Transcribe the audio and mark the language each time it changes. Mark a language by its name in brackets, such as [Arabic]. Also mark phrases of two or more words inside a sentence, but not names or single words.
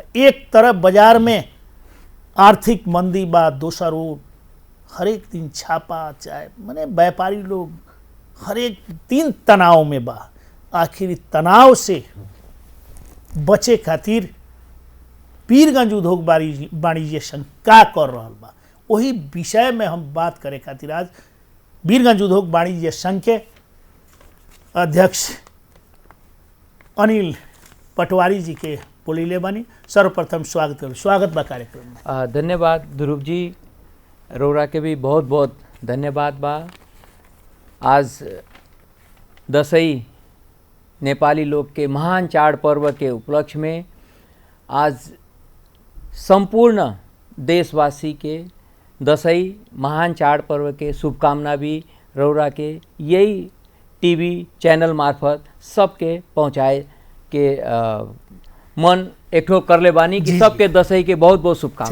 [Bhojpuri] एक तरफ बाजार में आर्थिक मंदी बा, दोसर ओर हर एक दिन छापा चाहे माने व्यापारी लोग हर एक दिन तनाव में बा। आखिर तनाव से बचे खातिर बीरगंज उद्योग वाणिज्य संघ का कर रहल बा, वही विषय में हम बात करे खातिर आज बीरगंज उद्योग वाणिज्य संघ के अध्यक्ष अनिल पटवारी जी के बोलीले बानी। सर्वप्रथम स्वागत बा कार्यक्रम में। धन्यवाद ध्रुव जी, रौरा के भी बहुत बहुत धन्यवाद बा। आज दशई नेपाली लोग के महान चाड़ पर्व के उपलक्ष्य में आज संपूर्ण देशवासी के दशई महान चाड़ पर्व के शुभकामना भी रौरा के यही टीवी चैनल मार्फत सबके पहुँचाए के मन एकठो कर ले बानी कि सबके दशई के बहुत बहुत शुभकामना।